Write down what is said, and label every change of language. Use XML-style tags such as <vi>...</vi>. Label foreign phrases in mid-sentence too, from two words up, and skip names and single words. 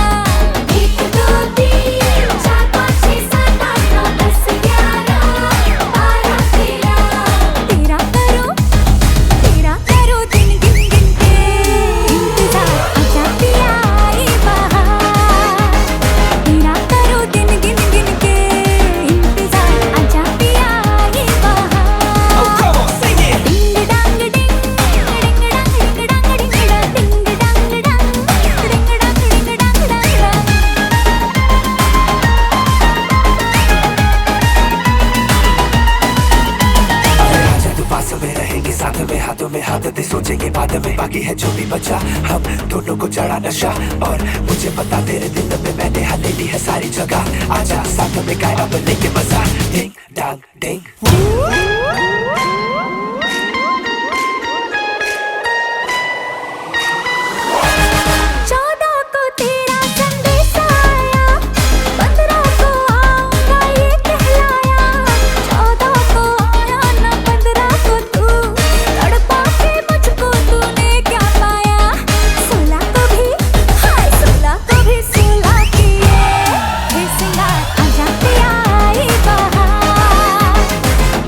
<hi>1 2 3 4 5 6 7 8 9 10 11 12 13। तेरा करो दिन गिन गिन के इंतजार, आजा पिया आई बहार। तेरा करो दिन गिन गिन के इंतजार, आजा पिया आई बहार।</hi> <en>Oh, come on, sing it. डिंग डांग डिंग, डिंग डांग डिंग डांग डिंग डांग, डिंग डांग डांग, डिंग डांग डिंग डांग डांग डांग।</en> <hi>आजा तू पास में रहेंगे साथ में, हाथों में हाथ दे सोचेंगे बाद में, बाकी है जो भी बचा। हम दोनों को चढ़ा नशा, और मुझे पता तेरे दिल में मैंने हले ली है सारी जगह। आजा साथ में गाए अब लेके मजा। डिंग डांग डिंग। 14 को तेरा संदेशा आया, 15 को आऊंगा ये कहलाया। 14 को आया ना 15 को तू, तड़पा के मुझको तूने क्या पाया। 16 को भी, हाय 16 को भी 16 किए हे सिंगार, आजा पिया आई बहार।</hi>